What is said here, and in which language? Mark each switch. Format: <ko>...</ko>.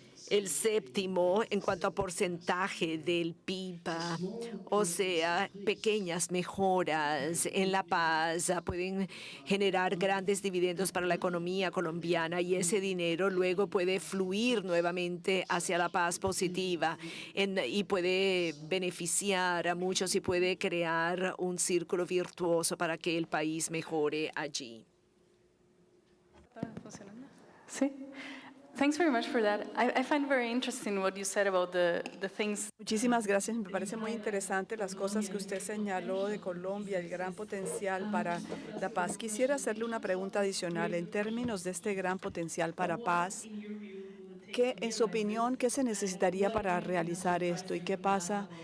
<es>El séptimo en cuanto a porcentaje del PIB, o sea, pequeñas mejoras en la paz pueden generar grandes dividendos para la economía colombiana, y ese dinero luego puede fluir nuevamente hacia la paz positiva y puede beneficiar a muchos y puede crear un círculo virtuoso para que el país mejore allí. ¿Está funcionando? Sí.</es> <en>Thanks very much for that. I find very interesting what you said about the things.</en> <es>Muchísimas gracias. Me parece muy interesante las cosas que usted señaló de Colombia, el gran potencial para la paz. Quisiera hacerle una pregunta adicional en términos de este gran potencial para paz. En su opinión, ¿qué se necesitaría para realizar esto y qué pasa?</es>